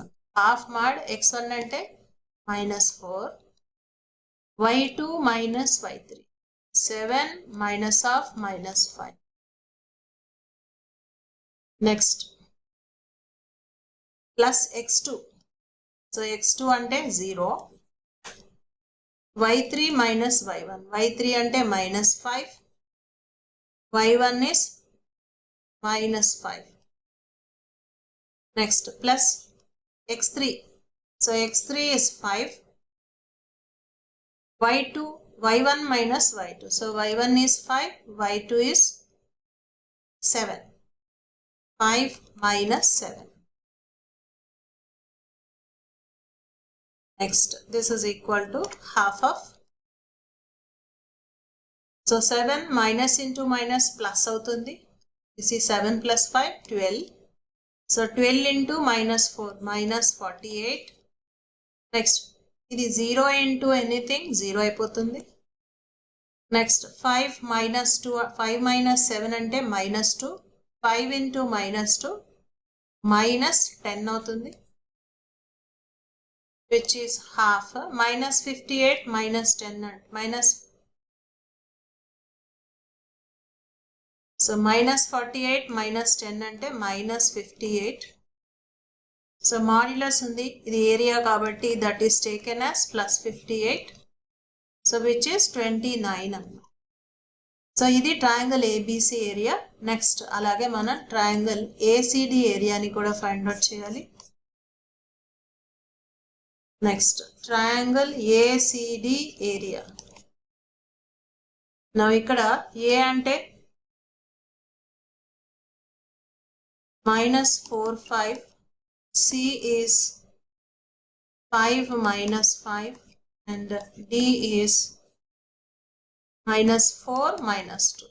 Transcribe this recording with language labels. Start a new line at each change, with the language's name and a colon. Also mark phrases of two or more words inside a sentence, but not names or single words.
English: half mod x1 అంటే -4, y2 minus y3, 7 minus of -5. Next plus x2. So x2 అంటే 0, y3 minus y1, y3 అంటే -5, y1 is -5. Next plus x3. So x3 is 5, y1 minus y2. So y1 is 5, y2 is 7. 5 minus 7. Next, this is equal to half of. So 7 minus into minus plus avutundi. This is 7 plus 5, 12. So 12 into minus 4, minus 48.
Telugu: Next, ఇది 0
English: into anything,
Telugu: 0 అయిపోతుంది.
English: Next 5 minus 2, 5 minus 7 అంటే -2, 5 into -2, -10 అవుతుంది. Which is half, -58 minus 10 minus. So -48 minus 10 అంటే -58. So modulus
Telugu: ఉంది, ఇది ఏరియా కాబట్టి
English: that is taken as +58. So which is 29.
Telugu: సో ఇది
English: triangle ABC area.
Telugu: నెక్స్ట్ అలాగే మనం
English: triangle ACD areani
Telugu: కూడా
English: find out
Telugu: చేయాలి.
English: Next triangle ACD area.
Telugu: నా ఇక్కడ A అంటే -4, 5,
English: C is 5 minus 5 and D is -4 minus 2.